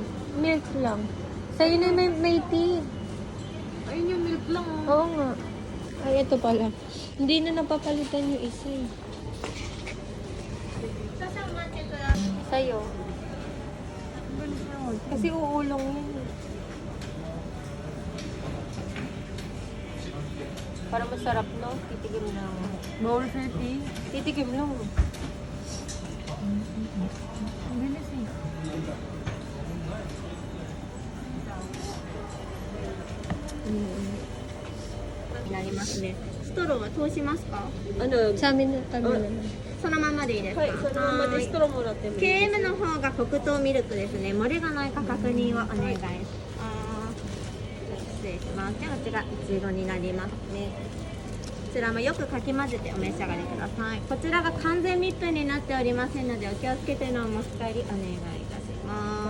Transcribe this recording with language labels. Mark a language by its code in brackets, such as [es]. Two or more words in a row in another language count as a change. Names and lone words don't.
[tl] Milk lang. Sa'yo na may tea. Ayun yung milk lang. Oo nga. Ay, ito pala. Hindi na napapalitan yung isa eh. [ja] 少々お待ちください。 [tl] Sa'yo. Kasi uulong yun eh. Para masarap, no? Titigim lang. Bowl 30. Titigim lang. Bilis eh. [ja] になりますね。ストローは通しますか？ [tl] Ano? Sa amin na kami naman. [ja] そのままでいいですか？ [tl] Hay, so naman [ja] はい [tl] distro mo natin. [ja] KM の方が黒糖ミルクですね。漏れがないか確認をお願いします。失礼します。ではこちらいちごになりますね。こちらもよくかき混ぜてお召し上がりください。こちらが完全密封になっておりませんのでお気をつけてのお持ち帰りお願いいたします。